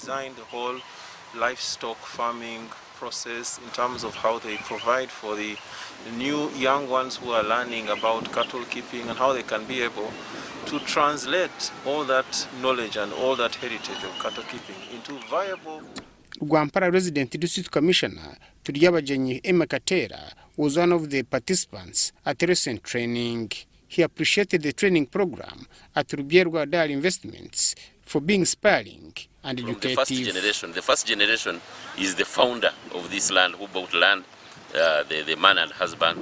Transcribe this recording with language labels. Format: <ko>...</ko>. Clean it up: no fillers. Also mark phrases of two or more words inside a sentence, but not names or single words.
<en>How they design the whole livestock farming process in terms of how they provide for the new young ones who are learning about cattle keeping and how they can be able to translate all that knowledge and all that heritage of cattle keeping into viable. Rwampara resident district commissioner Turyabajenyi Emma Katera was one of the participants at the recent training. He appreciated the training program at Rubierwa Dairy Investments for being inspiring and educative. The first generation is the founder of this land who bought land, the man and husband.</en>